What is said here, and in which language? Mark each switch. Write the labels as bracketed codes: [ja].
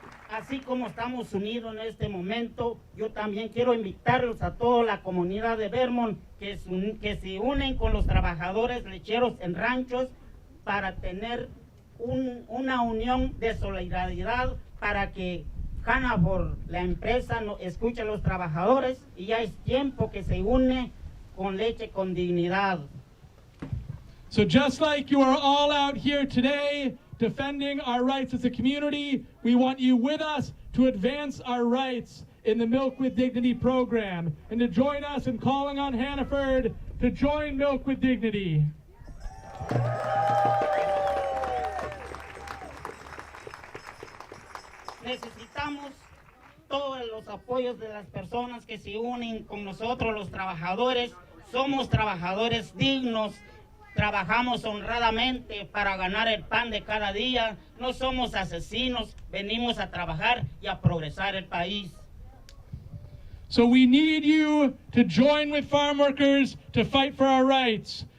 [es] Así como estamos unidos en este momento, yo también quiero invitarlos a toda la comunidad de Vermont que se unen con los trabajadores lecheros en ranchos para tener una unión de solidaridad para que Hannaford, la empresa, escuche a los trabajadores y ya es tiempo que se une con leche con dignidad. [en] So just like you are all out here today defending our rights as a community, we want you with us to advance our rights in the Milk with Dignity program and to join us in calling on Hannaford to join Milk with Dignity. [es] Necesitamos todos los apoyos de las personas que se unen con nosotros, los trabajadores. Somos trabajadores dignos, trabajamos honradamente para ganar el pan de cada día. No somos asesinos, venimos a trabajar y a progresar el país. [en] So we need you to join with farm workers to fight for our rights.